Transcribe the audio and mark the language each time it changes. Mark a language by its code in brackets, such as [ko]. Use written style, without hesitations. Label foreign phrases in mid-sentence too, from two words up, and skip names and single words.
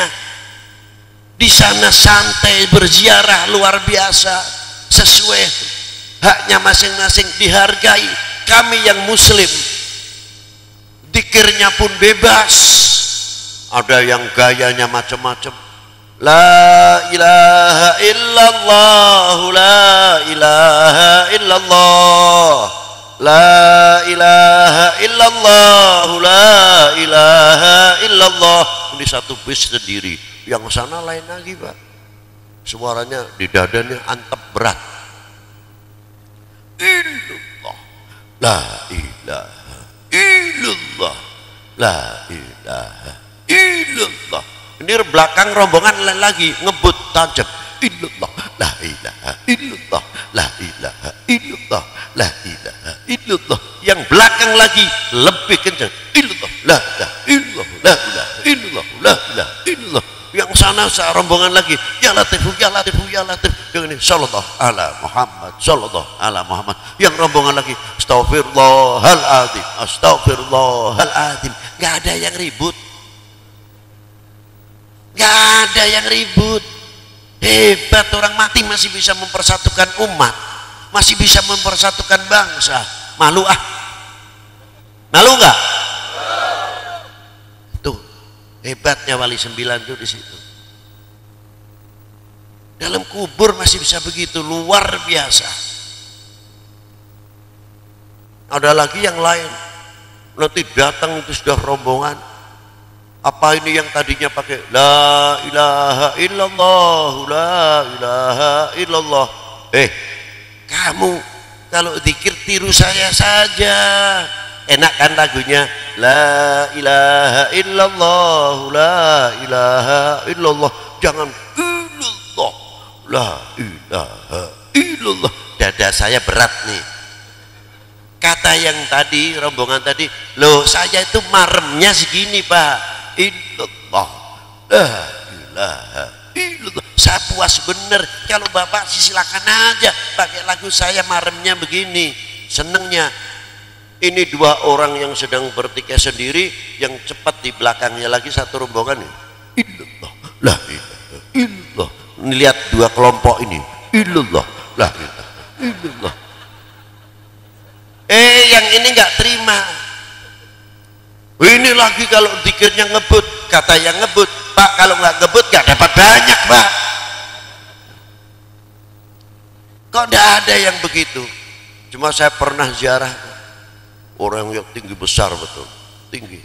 [id] Di sana santai berziarah luar biasa, sesuai haknya masing-masing, dihargai. Kami yang muslim, zikirnya pun bebas. Ada yang gayanya macam-macam. [ar] لا إله إلا الله، لا إله إلا الله، لا إله إلا الله، لا إله إلا الله. [id] Ini satu bis sendiri, yang sana lain lagi Pak, suaranya di dadanya antep berat. [ar] إلا الله، لا إله إلا الله، لا إله إلا الله. [id] Ini belakang rombongan lagi ngebut tajam. [ar] إلا الله، لا إله إلا الله، لا إله إلا الله، لا إله إلا الله. [id] Yang belakang lagi lebih kencang. [ar] إلا الله، لا إله إلا الله، لا إله إلا الله، لا إله إلا الله. [id] Yang sana rombongan lagi, [ar] يا لطيف، يا لطيف، يا لطيف. [id] Yang ini [ar] صلى الله على محمد، صلى الله على محمد. [id] Yang rombongan lagi, [ar] أستغفر الله العظيم، أستغفر الله العظيم. [id] Gak ada yang ribut, gak ada yang ribut. Hebat, orang mati masih bisa mempersatukan umat, masih bisa mempersatukan bangsa. Malu ah, malu nggak? Tuh hebatnya Wali 9 tuh di situ. Dalam kubur masih bisa begitu, luar biasa. Ada lagi yang lain, nanti datang itu sudah rombongan. Apa ini yang tadinya pakai [ar] لا إله إلا الله، لا إله إلا الله. [id] Kamu kalau zikir tiru saya saja. Enak kan lagunya? [ar] لا إله إلا الله، لا إله إلا الله. Jangan إلا الله، لا إله إلا الله. [id] Dada saya berat nih. Kata yang tadi, rombongan tadi, loh saya itu maremnya segini Pak. [ar] إلا الله، لا إله إلا الله. [id] Saya puas bener. Kalau Bapak silakan aja pakai lagu saya maremnya begini, senengnya. Ini dua orang yang sedang bertikai sendiri, yang cepat di belakangnya lagi satu rombongan. [ar] إلا الله، لا إله إلا الله. [id] Ini lihat dua kelompok ini. [ar] إلا الله، لا إله إلا الله. [id] Yang ini nggak terima. Ini lagi kalau zikirnya ngebut, kata yang ngebut, Pak kalau nggak ngebut nggak dapat banyak Pak. Kok tidak ada yang begitu? Cuma saya pernah ziarah orang yang tinggi besar, betul tinggi.